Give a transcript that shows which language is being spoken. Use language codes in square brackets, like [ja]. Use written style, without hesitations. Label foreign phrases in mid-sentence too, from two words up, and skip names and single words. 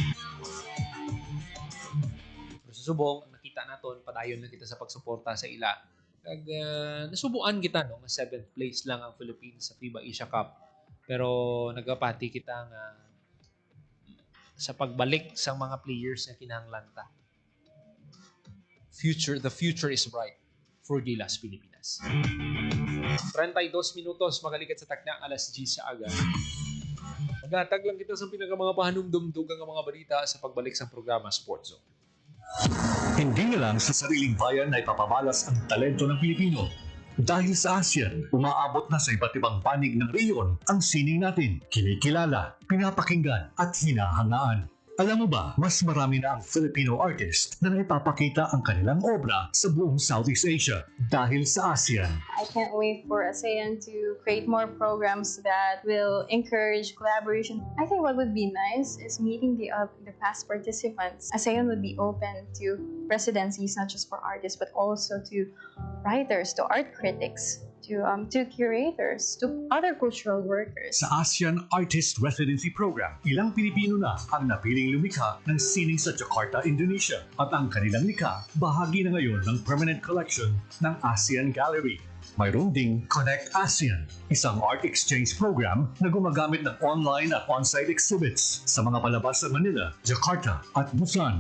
[hil] Pero susubong, nakita naton, padayon na kita sa pagsuporta sa ila. Kag nasubuan kita nga 7th place lang ang Philippines sa FIBA Asia Cup. Pero nagapati kita nga sa pagbalik sa mga players na kinahanglan ta. [en] The future is bright for Gilas Pilipinas. [hil] 32 minutos makalikat sa takna alas 10 sa aga. Maghatag lang kita sa mga pahanumdumdug ang mga balita sa pagbalik sa programa Sports Zone. [tl] Hindi na lang sa sariling bayan ay papabalas ang talento ng Pilipino. Dahil sa ASEAN, umaabot na sa iba't ibang panig ng reyon ang sining natin. Kinikilala, pinapakinggan at hinahangaan. Alam mo ba, mas marami na ang Filipino artist na naipapakita ang kanilang obra sa buong Southeast Asia dahil sa ASEAN. [en] I can't wait for ASEAN to create more programs that will encourage collaboration. I think what would be nice is meeting the past participants. ASEAN would be open to presidencies, not just for artists, but also to writers, to art critics, to curators, to other cultural workers. [tl] Sa ASEAN Artist Residency Program, ilang Pilipino na ang napiling lumikha ng sining sa Jakarta, Indonesia at ang kanilang likha bahagi na ngayon ng [en] permanent collection [tl] ng ASEAN Gallery. Mayroon ding Connect ASEAN, isang [en] art exchange program [tl] na gumagamit ng online at [en] on-site exhibits [tl] sa mga palabas sa Manila, Jakarta at Busan.